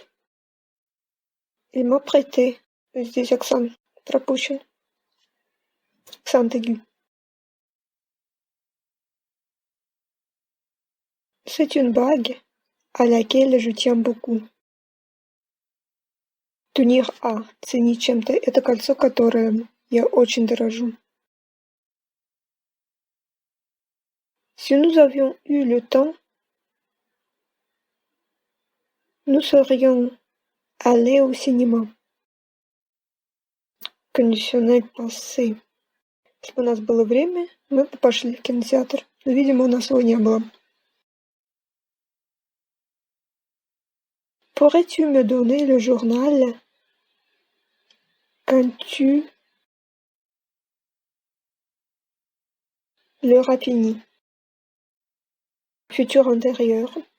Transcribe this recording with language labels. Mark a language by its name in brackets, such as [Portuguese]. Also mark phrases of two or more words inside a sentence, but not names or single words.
[French] Il m'a prêté. [Russian] Здесь accent пропущен. [French] Accent aigu. C'est une bague à laquelle je tiens beaucoup. Tenir à, [Russian] ценить чем-то, это кольцо, которым я очень дорожу. [French] Si nous avions eu le temps, nous serions allés au cinéma. Кондиционер passé. [Russian] Если бы у нас было время, мы бы пошли в кинотеатр. Но, видимо, у нас его не было. [French] Pourrais-tu me donner le journal quand tu l'auras fini? Futur antérieur.